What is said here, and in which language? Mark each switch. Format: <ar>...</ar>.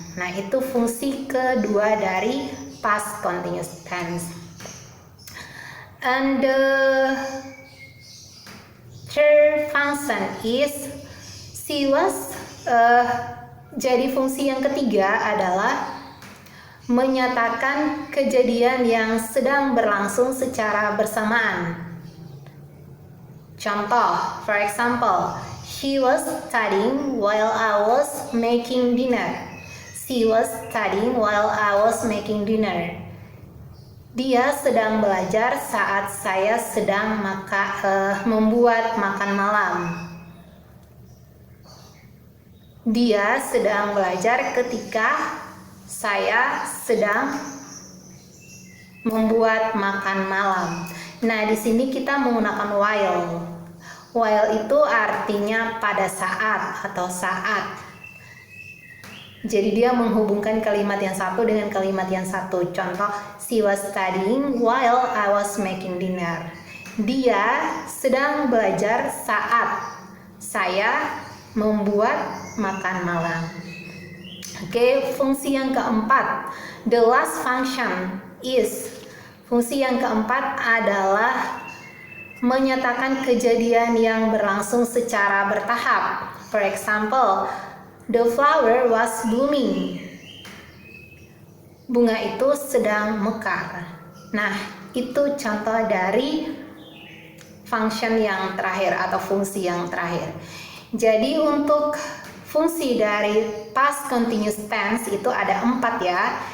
<id>Nah, itu fungsi kedua dari past continuous tense.</id> <en>And the third function is she was.</en> <id>Jadi fungsi yang ketiga adalah menyatakan kejadian yang sedang berlangsung secara bersamaan. Contoh,</id> <en>for example, she was studying while I was making dinner. She was studying while I was making dinner.</en> <id>Dia sedang belajar saat saya sedang membuat makan malam. Dia sedang belajar ketika saya sedang membuat makan malam. Nah, di sini kita menggunakan while. While itu artinya pada saat atau saat. Jadi dia menghubungkan kalimat yang satu dengan kalimat yang satu. Contoh,</id> <en>she was studying while I was making dinner.</en> <id>Dia sedang belajar saat saya membuat makan malam. Oke, fungsi yang keempat,</id> <en>the last function is.</en> <id>Fungsi yang keempat adalah menyatakan kejadian yang berlangsung secara bertahap.</id> <en>For example, the flower was blooming.</en> <id>bunga itu sedang mekar. Nah, itu contoh dari function yang terakhir atau fungsi yang terakhir. Jadi untuk fungsi dari past continuous tense itu ada 4 ya.</id>